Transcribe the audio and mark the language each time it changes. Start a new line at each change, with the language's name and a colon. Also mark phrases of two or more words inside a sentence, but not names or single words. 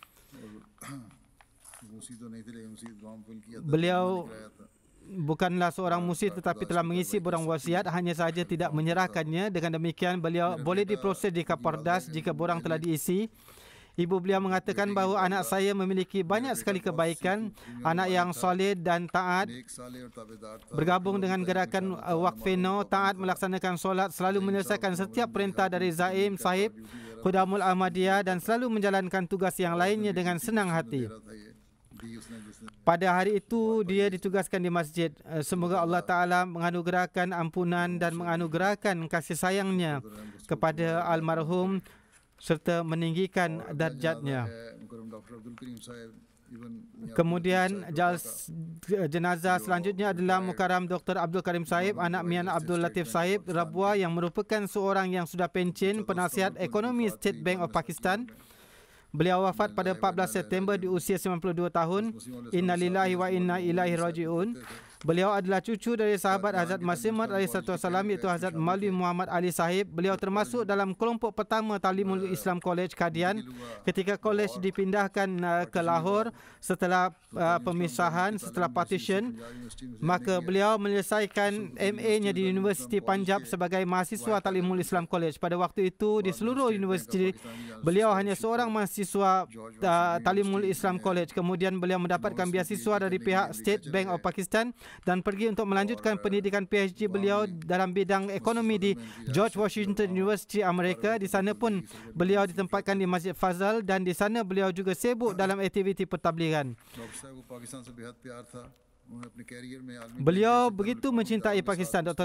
Malay: Beliau bukanlah seorang musi tetapi telah mengisi borang wasiat, hanya sahaja tidak menyerahkannya. Dengan demikian, beliau boleh diproses di Kapardas jika borang telah diisi. Ibu beliau mengatakan bahawa anak saya memiliki banyak sekali kebaikan, anak yang soleh dan taat, bergabung dengan gerakan Waqf Now, taat melaksanakan solat, selalu menyelesaikan setiap perintah dari Zaim Sahib, Khudamul Ahmadiyah, dan selalu menjalankan tugas yang lainnya dengan senang hati. Pada hari itu dia ditugaskan di masjid. Semoga Allah Ta'ala menganugerahkan ampunan dan menganugerahkan kasih sayangnya kepada almarhum serta meninggikan darjatnya. Kemudian jenazah selanjutnya adalah Mukarram Dr. Abdul Karim Sahib, anak Mian Abdul Latif Sahib Rabwa, yang merupakan seorang yang sudah pencen penasihat ekonomi State Bank of Pakistan. Beliau wafat pada 14 September di usia 92 tahun.
Arabic: Innalillahi wa inna ilaihi raji'un.
Malay: Beliau adalah cucu dari sahabat Hazrat Masih Maud alaihissalam, iaitu Hazrat Maulwi Muhammad Ali Sahib. Beliau termasuk dalam kelompok pertama Talimul Islam College Qadian. Ketika college dipindahkan ke Lahore setelah pemisahan, setelah partition, maka beliau menyelesaikan MA-nya di Universiti Punjab sebagai mahasiswa Talimul Islam College. Pada waktu itu di seluruh universiti beliau hanya seorang mahasiswa Talimul Islam College. Kemudian beliau mendapatkan beasiswa dari pihak State Bank of Pakistan dan pergi untuk melanjutkan pendidikan PhD beliau dalam bidang ekonomi di George Washington University Amerika. Di sana pun beliau ditempatkan di Masjid Fazal, dan di sana beliau juga sibuk dalam aktiviti pertabligan. Beliau begitu mencintai Pakistan, Dr.